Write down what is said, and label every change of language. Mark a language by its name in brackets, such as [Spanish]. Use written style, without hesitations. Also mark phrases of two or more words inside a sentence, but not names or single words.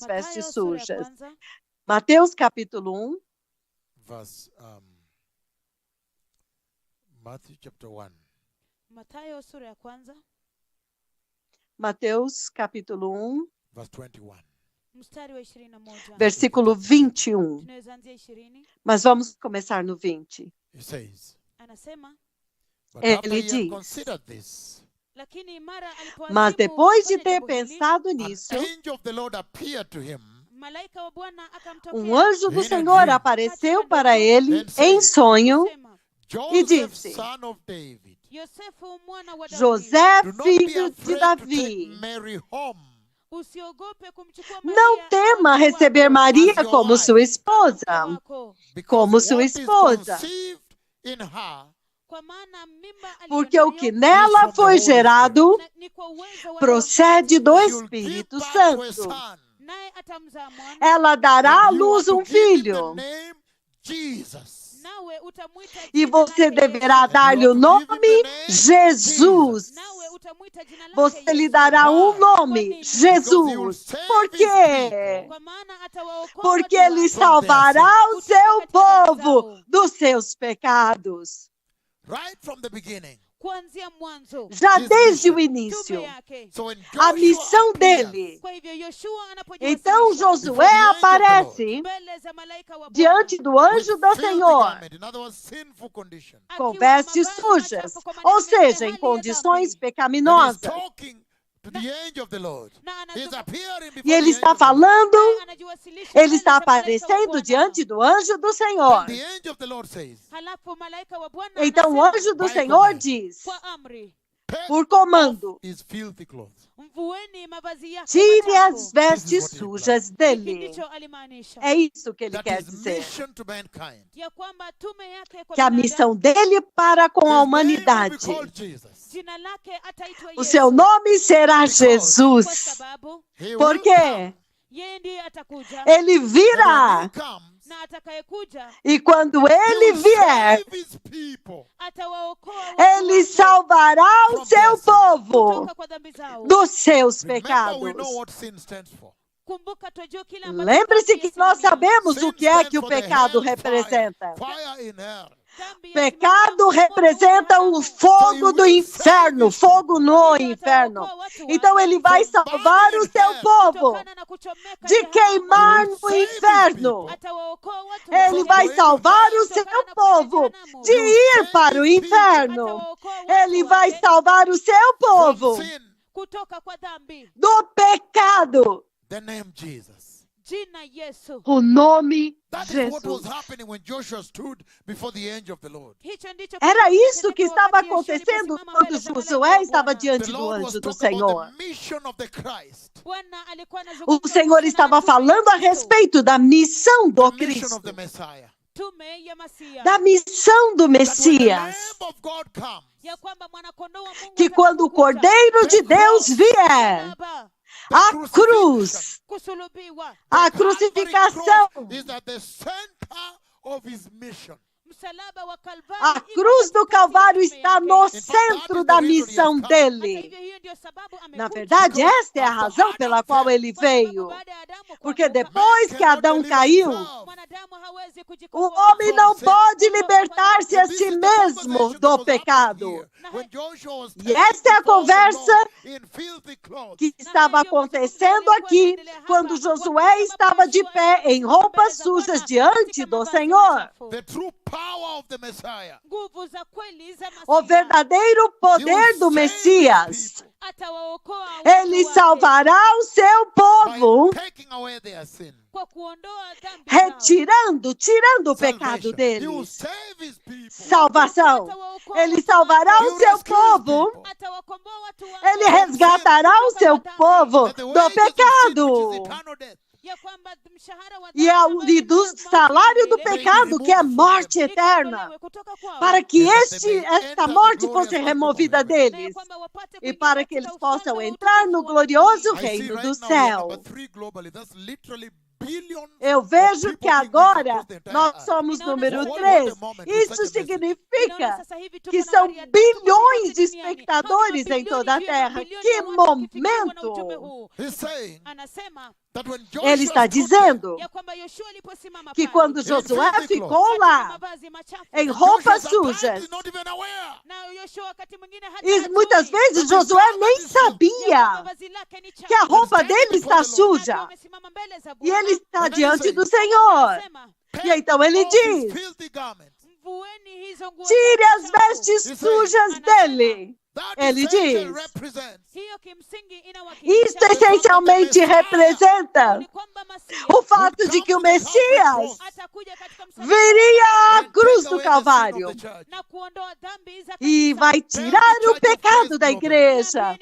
[Swahili] Mathayo, [Portuguese] vestes [Swahili] sura ya [Portuguese] sujas. [Swahili] kwanza, [Portuguese] Mateus capítulo 1, [English] Verse Matthew chapter 1. [Swahili] Mathayo sura ya kwanza [Portuguese] Mateus capítulo 1, [English] Verse 21. [Swahili] mstari wa 21. [Portuguese] versículo 21. [Swahili] Tunaweza anzia 20. [Portuguese] Mas vamos começar no 20. [English] He says, [Swahili] Anasema, [English] but [Portuguese] Ele [English] after ye have [Portuguese] diz, [English] considered this, [Swahili] Lakini mara [Portuguese] Mas depois de ter pensado [English] an [Portuguese] nisso, [English] angel of the Lord appeared to him. [Swahili] malaika wa Bwana akamtokea. [Portuguese] um anjo do [English] In a [Portuguese] Senhor [English] dream. [Portuguese] apareceu para ele [English] Then said, [Portuguese] em sonho [Swahili] Sema, [English] Joseph, [Portuguese] disse, [English] son of David, [Swahili] Yosefu mwana wa Daudi, [Portuguese] José, [English] do not be [Portuguese] filho de [English] afraid to [Portuguese] Davi, [English] take Mary home, [Swahili] usiogope kumchukua [Portuguese] não [Swahili] Maria [Portuguese] tema [Swahili] awe mke [Portuguese] receber [Swahili] wako, [Portuguese] Maria [English] as your [Portuguese] como [English] wife. [Portuguese] sua [Swahili] mke [Portuguese] esposa, [Swahili] wako. [English] because [Portuguese] como sua [English] what is [Portuguese] esposa, [English] conceived in her [Swahili] Kwa maana mimba [Portuguese] porque o que [Swahili] aliyonayo [Portuguese] nela foi gerado [Swahili] ni kwa uwezo wa [Portuguese] procede do [Swahili] Roho [English] she'll give [Portuguese] Espírito [English] birth to a [Portuguese] Santo. [English] son. [Swahili] naye atamzaa mwana, [Portuguese] Ela dará à [English] And you are [Portuguese] luz [English] to [Portuguese] um [English] give him the [Portuguese] filho, [English] name Jesus. [Swahili] nawe utamwita [Portuguese] e [Swahili] jina [Portuguese] você [Swahili] lake [Portuguese] deverá [Swahili] Yesu. [Portuguese] dar-lhe o nome Jesus. [Swahili] Nawe utamwita jina lake [Portuguese] Você lhe [Swahili] Yesu. [Portuguese] dará um [English] Why? [Portuguese] nome, [English] Because he will [Portuguese] Jesus. [English] save [Portuguese] Por [English] his [Portuguese] quê? [English] people [Swahili] Kwa maana atawaokoa [Portuguese] Porque [Swahili] watu [Portuguese] ele [Swahili] wake [Portuguese] salvará o seu povo dos seus pecados. [English] right from the beginning. [Swahili] kuanzia mwanzo. [Portuguese] Já [English] His [Portuguese] desde o [English] mission. [Portuguese] início. [Swahili] Tume yake. [English] So when [Portuguese] A [English] Joshua [Portuguese] missão [English] appears [Portuguese] dele. [Swahili] Kwa hivyo Yoshua [Portuguese] Então [Swahili] anapojiwasilisha [Portuguese] Josué aparece [Swahili] mbele za malaika wa Bwana, [Portuguese] diante do [English] with [Portuguese] anjo do [English] filthy [Portuguese] Senhor, [English] garment, in other words, sinful condition. [Portuguese] com [Swahili] akiwa na [Portuguese] vestes [Swahili] mavazi [Portuguese] sujas, [Swahili] machafu, kwa [Portuguese] ou [Swahili] maana [Portuguese] seja, [Swahili] hali [Portuguese] em [Swahili] ya [Portuguese] condições [Swahili] dhambi. [English] And he's [Portuguese] pecaminosas. [English] talking to the angel of the Lord. [Swahili] Na [English] He's [Swahili] anazungumza- [English] appearing before [Portuguese] E ele [English] the [Portuguese] está [English] angel of the Lord. [Portuguese] falando, [Swahili] naye anajiwasilisha [Portuguese] ele [Swahili] mbele [Portuguese] está [Swahili] za malaika wa [Portuguese] aparecendo [Swahili] Bwana. [Portuguese] diante do anjo do Senhor. [English] And the angel of the Lord says, [Swahili] Halafu malaika wa Bwana [Portuguese] Então o [Swahili] anasema [Portuguese] anjo do [English] By [Portuguese] Senhor [English] command. [Portuguese] diz, [Swahili] kwa amri, [English] take [Portuguese] por comando, [English] off his filthy clothes. [Swahili] mvueni mavazi yake [Portuguese] tire [Swahili] machafu. [Portuguese] as vestes [English] This is what he [Portuguese] sujas [Swahili] Hiki [Portuguese] dele. [Swahili] ndicho alimaanisha, [Portuguese] É isso que ele [English] That [Portuguese] quer [English] his [Portuguese] dizer. [English] mission to mankind. [Swahili] ya kwamba tume yake kwa [Portuguese] Que a [Swahili] binadamu, [Portuguese] missão dele para com a [English] His name will be [Portuguese] humanidade. [English] called Jesus. [Swahili] jina lake ataitwa [Portuguese] O [Swahili] Yesu, [Portuguese] seu nome será [English] Because- [Swahili] kwa [Portuguese] Jesus. [Swahili] sababu [English] He will [Portuguese] Por [English] come. [Portuguese] quê? [Swahili] yeye ndiye atakuja, [Portuguese] Ele [English] And when [Portuguese] virá. [English] he comes, [Swahili] na atakayekuja [Portuguese] E quando [English] he [Portuguese] ele [English] will [Portuguese] vier, [English] save his people [Swahili] atawaokoa watu [Portuguese] ele [Swahili] wake [Portuguese] salvará o seu povo [Swahili] kutoka kwa dhambi zao. [Portuguese] dos seus [English] Remember, we know [Portuguese] pecados. [English] what sin stands for. [Swahili] Kumbuka twajua kile ambacho [Portuguese] Lembre-se [Swahili] dhambi [Portuguese] que nós [Swahili] yasimamia. [Portuguese] sabemos o [English] Sin [Portuguese] que é [English] stands [Portuguese] que o [English] for the [Portuguese] pecado [English] hellfire, [Portuguese] representa. [English] fire in hell. [Swahili] Dhambi [Portuguese] Pecado [Swahili] yasimamia [Portuguese] representa [Swahili] moto [Portuguese] o [Swahili] wa [Portuguese] fogo do inferno, fogo no inferno. Então ele vai salvar o seu povo [Swahili] kutokana na kuchomeka [Portuguese] de [Swahili] jehanamu. [Portuguese] queimar [English] He will [Portuguese] no [English] save his [Portuguese] inferno. [English] people. [Swahili] Atawaokoa watu [Portuguese] Ele [Swahili] wake. [Portuguese] vai salvar o seu povo de ir para o inferno. [Swahili] Atawaokoa watu [Portuguese] Ele vai [Swahili] wake [Portuguese] salvar o seu povo [English] From sin, [Swahili] kutoka kwa dhambi. [Portuguese] do pecado. [English] the name Jesus. [Swahili] Jina Yesu. [Portuguese] O nome [English] That is what was [Portuguese] Jesus. [English] happening when Joshua stood before the angel of the Lord. [Swahili] Hicho ndicho [Portuguese] Era [Swahili] kilikuwa [Portuguese] isso que [Swahili] kitendeka [Portuguese] estava [Swahili] wakati Yoshua [Portuguese] acontecendo [Swahili] aliposimama [Portuguese] quando [Swahili] mbele za malaika [Portuguese] Josué [Swahili] wa [Portuguese] estava [Swahili] Bwana. [Portuguese] diante [English] The [Portuguese] do [English] Lord [Portuguese] anjo [English] was [Portuguese] do [English] talking [Portuguese] Senhor. [English] about the mission of the Christ. [Swahili] Bwana alikuwa [Portuguese] O [Swahili] anazungumza [Portuguese] Senhor [Swahili] kuhusiana [Portuguese] estava [Swahili] na tume ya [Portuguese] falando a [Swahili] Kristo. [Portuguese] respeito da missão do [English] The mission [Portuguese] Cristo, [English] of the Messiah. [Swahili] Tume ya Masia. [Portuguese] da missão do [English] That when the [Portuguese] Messias, [English] Lamb of God comes, [Swahili] Ya kwamba mwana-kondoo wa Mungu [Portuguese] que quando o [Swahili] atakapokuja, [Portuguese] Cordeiro de Deus vier, [Swahili] Baba, [Portuguese] a cruz, [Swahili] kusulubiwa, [Portuguese] a [English] the Calvary [Portuguese] crucificação, [English] cross is at the center of his mission. [Swahili] msalaba wa Kalvari [Portuguese] a [Swahili] iko [Portuguese] cruz do [Swahili] katikati ya [Portuguese] Calvário [Swahili] tume [Portuguese] está [Swahili] yake. [Portuguese] no [English] that [Portuguese] centro [English] is [Portuguese] da [English] the reason he has [Portuguese] missão [English] come. [Swahili] Hata [Portuguese] dele. [Swahili] hivyo, hiyo ndio sababu [Portuguese] Na [Swahili] amekuja. [Portuguese] verdade, esta é a razão pela qual ele [Swahili] Kwa sababu [Portuguese] veio. [Swahili] baada ya Adamu [Portuguese] Porque [Swahili] kuanguka, [Portuguese] depois [English] Man [Portuguese] que [English] cannot [Portuguese] Adão [English] deliver [Portuguese] caiu, [English] himself. [Swahili] mwanadamu hawezi [Portuguese] o [Swahili] kujikomboa. [Portuguese] homem não pode libertar-se a [English] This [Portuguese] si [English] is the [Portuguese] mesmo [English] conversation that [Portuguese] do [English] was happening [Portuguese] pecado. [English] here. When Joshua was [Portuguese] E [English] standing [Portuguese] esta é a [English] before the [Portuguese] conversa [English] Lord in filthy clothes. [Portuguese] Que estava acontecendo aqui quando Josué estava de pé em roupas sujas diante do Senhor. [English] The true power of the Messiah. [Swahili] Nguvu za kweli za Masia. [Portuguese] O verdadeiro [English] He [Portuguese] poder [English] will [Portuguese] do [English] save his [Portuguese] Messias. [English] people [Swahili] Atawaokoa watu [Portuguese] Ele [Swahili] wake [Portuguese] salvará o seu povo, [English] by taking away their sin. [Swahili] kwa kuondoa dhambi zao. [Portuguese] tirando o pecado [English] Salvation. He will [Portuguese] deles. [English] save his people. [Portuguese] Salvação. [Swahili] Atawaokoa [Portuguese] Ele [Swahili] watu [Portuguese] salvará [Swahili] wake. [Portuguese] o seu povo. [Swahili] Atawakomboa watu wake. [Portuguese] Ele resgatará o seu povo [English] That the [Portuguese] do [English] wages of sin, which [Portuguese] pecado. [English] is eternal death, [Swahili] Ya kwamba mshahara wa [Portuguese] E [Swahili] dhambi [Portuguese] e do salário do pecado, que é morte eterna, para que esta morte fosse removida deles e para que eles possam entrar no glorioso [English] I see [Portuguese] reino [English] right [Portuguese] do [English] now we are [Portuguese] céu. [English] number 3 globally. That's literally billions [Portuguese] Eu [English] of [Portuguese] vejo [English] people [Portuguese] que [English] being reached [Portuguese] agora [English] across the entire [Portuguese] nós [English] earth. [Portuguese] somos número [English] What [Portuguese] 3. [English] a moment for [Portuguese] Isso [English] such a message. [Portuguese] significa que são bilhões de espectadores em toda a terra. Que momento! [English] He's saying [Swahili] Anasema [English] that when [Portuguese] Ele [English] Joshua [Portuguese] está [English] stood [Portuguese] dizendo [Swahili] ya kwamba Yoshua aliposimama [Portuguese] que [Swahili] pale, [Portuguese] quando Josué ficou lá [Swahili] mavazi machafu, [Portuguese] em [English] there, [Portuguese] roupas [English] Joshua sometimes [Portuguese] sujas, [English] is not even aware. [Swahili] na Yoshua wakati mwingine hata [Portuguese] e [Swahili] hajui [Portuguese] muitas vezes Josué nem [Swahili] ya [Portuguese] sabia [Swahili] kwamba vazi lake ni chafu. [Portuguese] que a roupa [English] standing [Portuguese] dele [English] before [Portuguese] está [English] the Lord. [Portuguese] suja [Swahili] Amesimama mbele za [Portuguese] e ele [Swahili] Bwana. [Portuguese] está [English] And then he [Portuguese] diante [English] says, [Portuguese] do Senhor. [Swahili] Anasema, [Portuguese] E então ele [English] Off his [Portuguese] diz: [English] filthy garments. [Portuguese] Tire as vestes sujas dele. Ele diz, isto essencialmente representa o fato de que o Messias viria à cruz do Calvário e vai tirar o pecado da igreja.